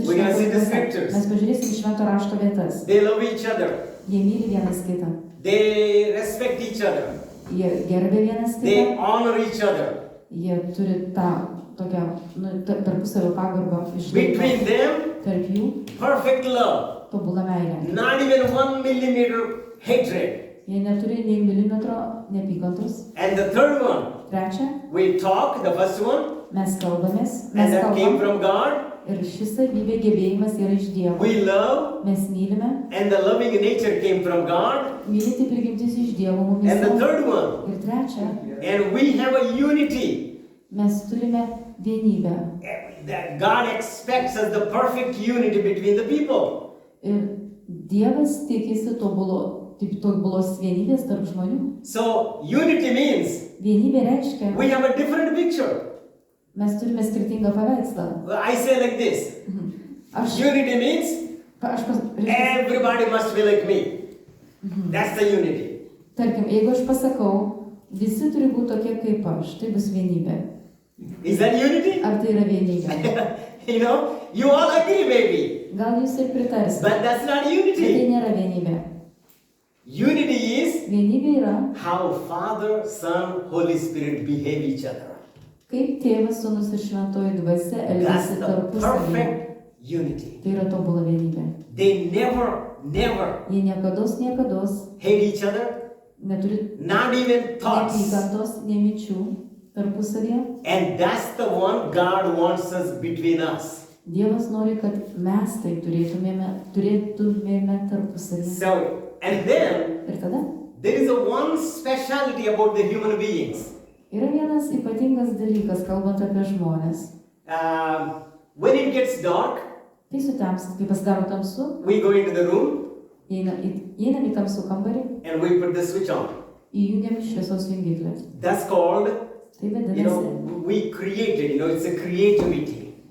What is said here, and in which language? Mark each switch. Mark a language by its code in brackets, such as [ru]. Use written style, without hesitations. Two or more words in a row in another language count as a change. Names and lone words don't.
[en] We're gonna see the [lt] šventas [en] scriptures. [lt] dvasia. Mes pažiūrėsim švento rašto vietas. [en] They love each other. [lt] Jie myli vienas kitą. [en] They respect each other. [lt] Jie gerbė vienas [en] They [lt] kitą. [en] honor each other. [lt] Jie turi tą tokią tarpusavio pagarbą [en] Between [lt] išlaikyti. [en] them, [lt] Tarp jų [en] perfect love. [lt] tobulą meilę. [en] Not even 1 millimeter hatred. [lt] Jie neturi nei milimetro neapykantos. [en] And the third one, [lt] Trečia, [en] we talk, the first one, [lt] mes kalbamės, [en] and [lt] mes [en] that came [lt] kalbam. [en] from God. [lt] Ir šis savybė gebėjimas yra iš Dievo. [en] We love, [lt] Mes mylime, [en] and the loving nature came from God. [lt] mylėti prigimtis iš Dievo [en] And the [lt] mumis. [en] third one, [lt] Ir trečia, [en] and we have a unity. [lt] mes turime vienybę. [en] That God expects us the perfect unity between the people. [lt] Ir Dievas tikisi tobulos vienybės tarp žmonių. [en] So unity means [lt] Vienybė reiškia, [en] we have a different picture. [lt] mes turime skirtingą paveikslą. [en] Well, I say like this. [lt] Aš, [en] Unity means [lt] aš [en] everybody must be like me. That's the unity. [lt] tarkim, jeigu aš pasakau, visi turi būti tokie kaip aš, tai bus vienybė. [en] Is that unity? [lt] Ar tai yra vienybė? [en] You know, you all agree maybe, [lt] Gal jūs ir pritarsite, [en] but that's not [lt] bet tai [en] unity. [lt] nėra vienybė. [en] Unity is [lt] Vienybė yra, [en] how Father, Son, Holy Spirit behave each other. [lt] kaip tėvas, sūnus ir šventoji dvasia [en] That's [lt] elgiasi [en] the [lt] tarpusavyje. [en] perfect unity. [lt] Tai yra tobula vienybė. [en] They never [lt] Jie niekados [en] hate each other, [lt] neturi [en] not even thoughts. [lt] neapykantos, neminčių tarpusavyje. [en] And that's the one God wants us between us. [lt] Dievas nori, kad mes tai turėtumėme tarpusavyje. [en] So, and then [lt] Ir tada [en] there is a one speciality about the human beings. [lt] yra vienas ypatingas dalykas, kalbant apie žmonės. [en] When it gets dark, [lt] Tai sutems, kai pasidaro tamsu, [en] we go into the room [lt] įeinam į tamsų kambarį, [en] and we put the switch on. [lt] įjungiam šviesos jungiklį. [en] That's called, [lt] Tai vadinasi, [en] we created, it's a creativity.